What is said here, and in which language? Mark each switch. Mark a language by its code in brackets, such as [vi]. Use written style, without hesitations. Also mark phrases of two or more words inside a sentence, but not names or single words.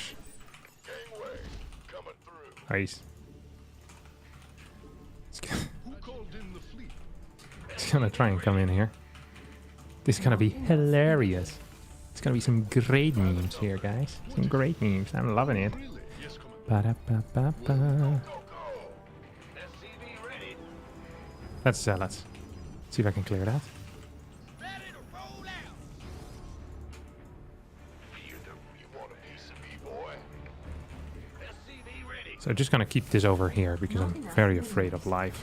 [en] Gangway coming through. Nice. Who called in the fleet? It's gonna try and come in here. This is gonna be hilarious. It's gonna be some great memes here, guys. Some great memes. I'm loving it. Really? Yes, come on. Ba-da-ba-ba-ba. Go, go. SCV ready. Let's see if I can clear that. Ready to roll out. You want a piece of me, boy? SCV ready. So I'm just gonna keep this over here because I'm very afraid of life.